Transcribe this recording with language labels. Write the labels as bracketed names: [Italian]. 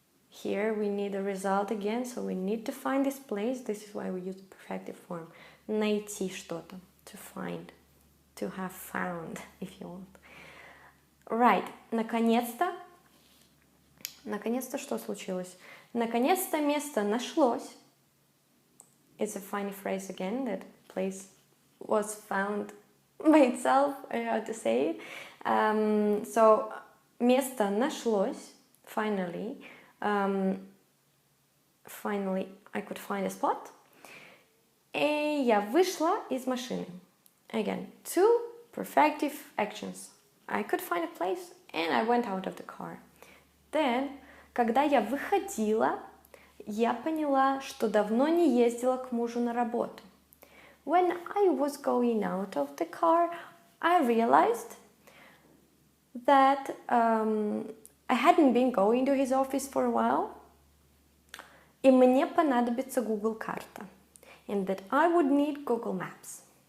[English] Here we need a result again, so we need to find this place. This is why we use the perfective form. [Russian] Найти что-то. [English] To find. To have found, if you want. [Russian] Right, наконец-то что случилось? Наконец-то место нашлось. [English] It's a funny phrase again, that place was found by itself, how to say it. So, [Russian] место нашлось, [English] finally. Finally, I could find a spot. [Russian] И я вышла из машины. [English] Again, two perfective actions. I could find a place and I went out of the car. [Russian] Then, когда я выходила, я поняла, что давно не ездила к мужу на работу. [English] When I was going out of the car, I realized that I hadn't been going to his office for a while, [Russian] и мне понадобится Google карта, [English] and that I would need Google Maps.